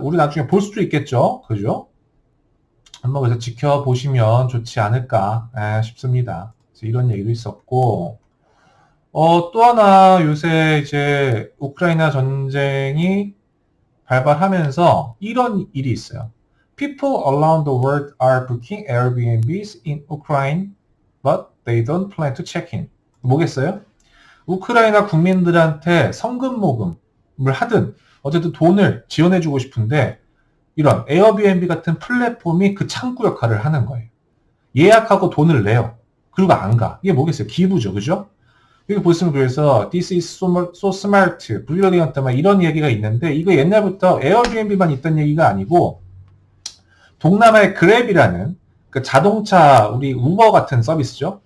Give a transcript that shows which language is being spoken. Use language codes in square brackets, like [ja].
[ko] 우리 나중에 볼 수도 있겠죠. 그죠? 한번 그래서 지켜보시면 좋지 않을까 싶습니다. 그래서 이런 얘기도 있었고 또 하나 요새 이제 우크라이나 전쟁이 발발하면서 이런 일이 있어요. [en] People around the world are booking Airbnbs in Ukraine, but they don't plan to check in. [ko] 뭐겠어요? 우크라이나 국민들한테 성금 모금을 하든 어쨌든 돈을 지원해주고 싶은데 이런 에어비앤비 같은 플랫폼이 그 창구 역할을 하는 거예요. 예약하고 돈을 내요. 그리고 안 가. 이게 뭐겠어요? 기부죠. 그죠? 여기 보시면 그래서 [en] This is so smart, brilliant [ko] 막 이런 얘기가 있는데 이거 옛날부터 에어비앤비만 있던 얘기가 아니고 동남아의 그랩이라는 그 자동차 우리 우버 같은 서비스죠.